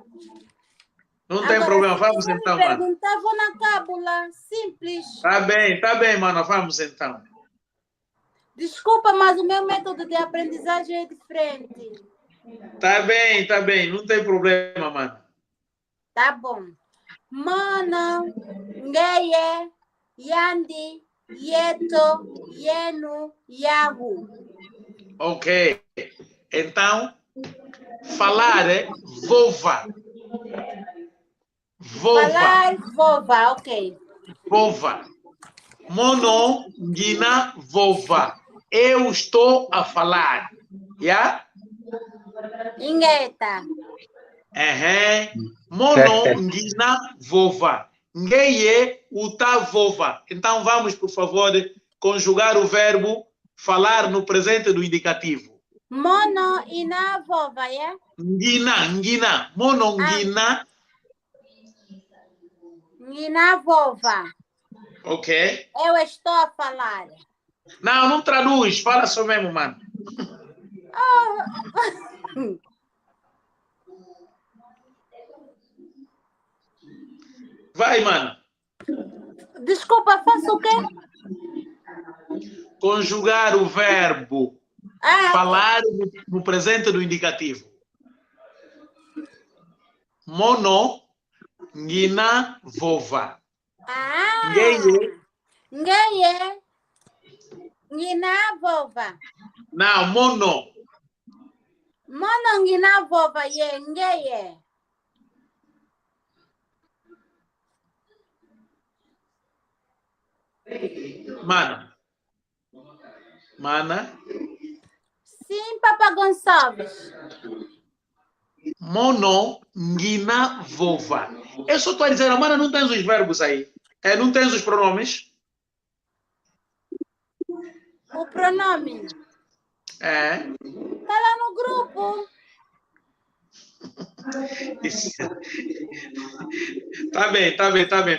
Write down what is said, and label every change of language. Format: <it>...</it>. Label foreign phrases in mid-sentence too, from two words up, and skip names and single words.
<pt>Não tem problema, vamos então, mano. Perguntar, vou na cábula, simples. Tá bem, mano, vamos então. Desculpa, mas o meu método de aprendizagem é diferente. Tá bem, não tem problema, mano. Tá bom.</pt> <kg>Mana, ngeye, yandi, yeto, yenu, yahu.</kg> <pt>Ok. Então, falar é vova. Falar vova, ok.</pt> <kg>Vova. Mono, ngina, vova.</kg> <pt>Eu estou a falar.</pt> <kg>Inheta. Mono, ngina, vova. Ngeye, uta, vova.</kg> <pt>Então, vamos, por favor, conjugar o verbo falar no presente do indicativo.</pt> <kg>Mono, ina, vova, Ngina. Mono, ngina. Ngina, vova.</kg> <pt>Ok. Eu estou a falar. Não traduz. Fala só mesmo, mano. Vai, mano. Desculpa, faço o quê? Conjugar o verbo falar no presente do indicativo.</pt> <kg>Mono, ngina, vova. Ngeye, ngina, vova.</kg> <pt>Não, mono.</pt> <kg>Mono, ngina, vova, ngeye.</kg> <pt>Mana. Sim, Papa Gonçalves. Mono, ngina, vova. Eu só estou a dizer, mana, não tens os verbos aí. Não tens os pronomes? O pronome? Está lá no grupo. Tá bem.</pt>